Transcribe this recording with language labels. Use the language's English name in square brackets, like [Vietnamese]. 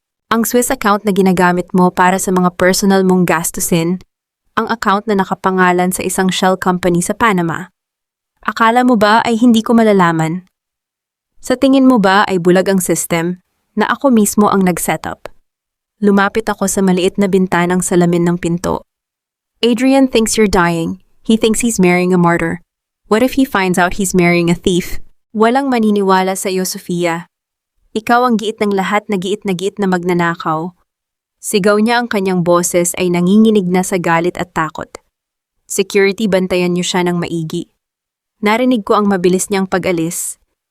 [Filipino] Ang Swiss account na ginagamit mo para sa mga personal mong gastusin, ang account na nakapangalan sa isang shell company sa Panama. Akala mo ba ay hindi ko malalaman? Sa tingin mo ba ay bulag ang system na ako mismo ang nag-setup? Lumapit ako sa maliit na bintanang salamin ng pinto. [English] Adrian thinks you're dying. He thinks he's marrying a martyr. What if he finds out he's marrying a thief? [Filipino] Walang maniniwala sa iyo, Sofia. Ikaw ang giit ng lahat, na giit na magnanakaw. Sigaw niya, ang kanyang boses ay nanginginig na sa galit at takot. Security, bantayan niyo siya ng maigi. Narinig ko ang mabilis niyang pag-alis.